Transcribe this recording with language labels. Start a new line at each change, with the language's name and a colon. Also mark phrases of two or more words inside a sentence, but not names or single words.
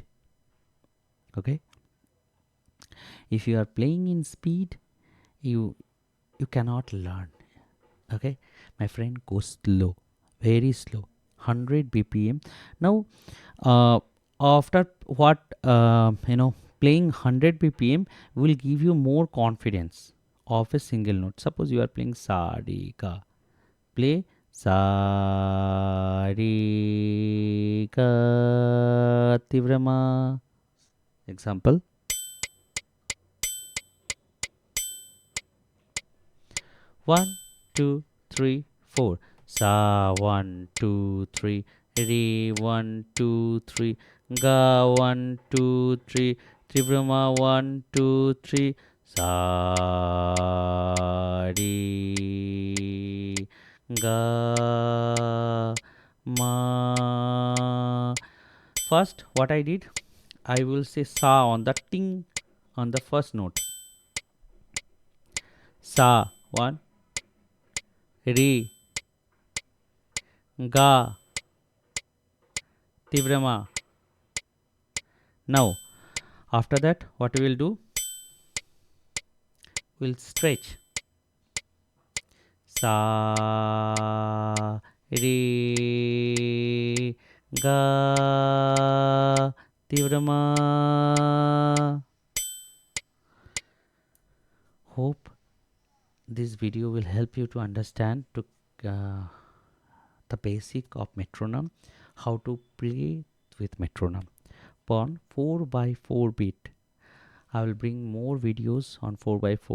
English: Okay, if you are playing in speed, you cannot learn. Okay, my friend, go slow, very slow, 100 BPM. Now after what playing 100 BPM will give you more confidence of a single note. Suppose you are playing sa re ga, play sa re ga tivrama. Example, 1, 2, 3, 4. Sa 1, 2, 3. Re 1, 2, 3. Ga 1, 2, 3. Tribrahma 1, 2, 3. Sa re ga ma. First, what I did, I will say sa on the ting on the first note. Sa 1, re ga tivrama. Now after that, what we will do, we'll stretch. Sa re ga tivrama. Hope this video will help you to understand the basic of metronome, how to play with metronome. On 4x4 beat, I will bring more videos on 4x4 beat.